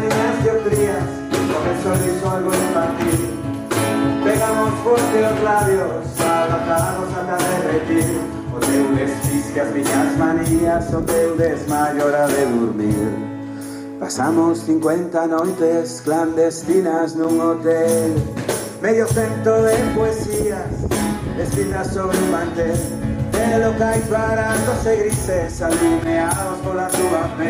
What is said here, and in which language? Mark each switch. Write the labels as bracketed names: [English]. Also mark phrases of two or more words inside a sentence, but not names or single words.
[Spanish] varias dioptrías, con el sorriso algo infantil. Pegamos fuerte los labios, abrazados hasta derretir. [Galician] O teu desquicias miñas manías, o teu desmayo hora de dormir. Pasamos 50 noites clandestinas nun hotel, medio cento de poesías escritas sobre un mantel, de locais baratos e grises alineados pola túa pel.